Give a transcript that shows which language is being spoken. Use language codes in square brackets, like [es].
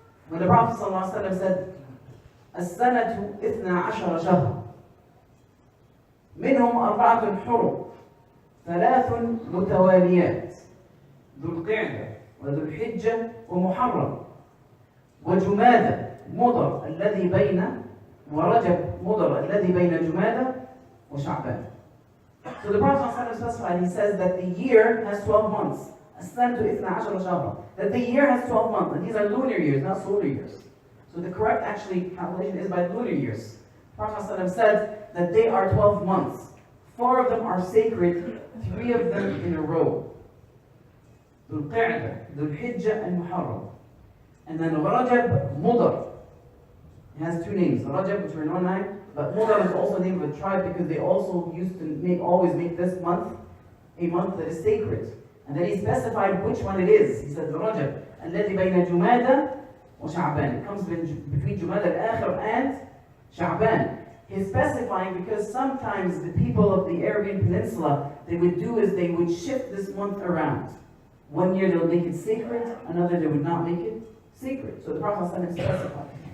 [en] When the Prophet ﷺ said, [ar] السنة 12 شهر منهم 4 حرم 3 متواليات ذو القعدة وذو الحجة ومحرم وجمادى مضر الذي بين ورجب مضر الذي بين جمادى وشعبان. [en] So the Prophet specified, he says that the year has 12 months. [ar] السنة 12 شهرا. [en] That the year has 12 months, and these are lunar years, not solar years. So the correct actually calculation is by lunar years. The Prophet said that they are 12 months. 4 of them are sacred, 3 of them in a row. ذو القعدة, ذو الحجة, and Muharram. And then Rajab, Mudar. It has two names, Rajab, which are known now, but Mudar is also the name of a tribe because they also used to always make this month a month that is sacred. And then he specified which one it is. He said, [ar] Rajab, الذي بين جمادى وشعبان. [en] It comes between Jumada al-Akhir and Sha'ban. He's specifying because sometimes the people of the Arabian Peninsula, they would do is they would shift this month around. One year they'll make it sacred, another they would not make it sacred. So the Prophet specified.